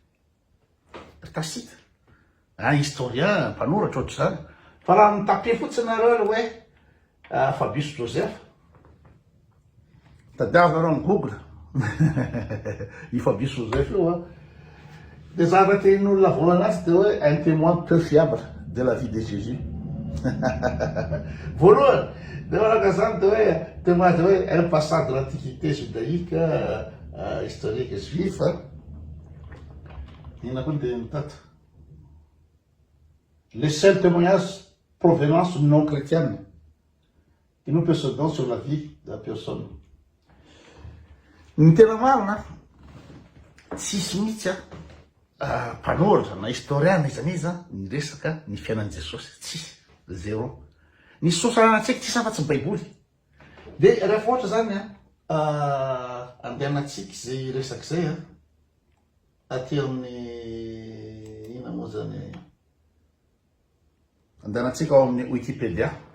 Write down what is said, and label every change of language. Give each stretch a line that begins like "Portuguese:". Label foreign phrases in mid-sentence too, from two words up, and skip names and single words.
Malagasy: historien mpanoratra ohatry zany fa raha mitape fotsiny nareo hoe Fabius Joseph tadiavinareo amin'ny Google i Fabius Joseph io de zavatra tenin'olona voalohany azy de hoe
French: un témoin peu fiable de la vie de Jésus
Malagasy: voalohany de manaka zany de hoe témoin de hoe
French: un passage de l'antiquité judaïque historique juif
Malagasy: ina koa de mitata
French: les seuls témoignages provenance non chrétienne qui nous percevons sur la vie de la personne.
Malagasy: Ny tena marina tsisy mihitsy mpanoratra na historiana izaniza ny resaka ny fiainan'i Jesosy tsisy zéro ny source anantsika tsisy afa-tsy ny baiboly de rehefa ohatra zany andehanantsika zay resaka zay aty amin'ny ina moa zany andehanantsika ao amin'ny Wikipédia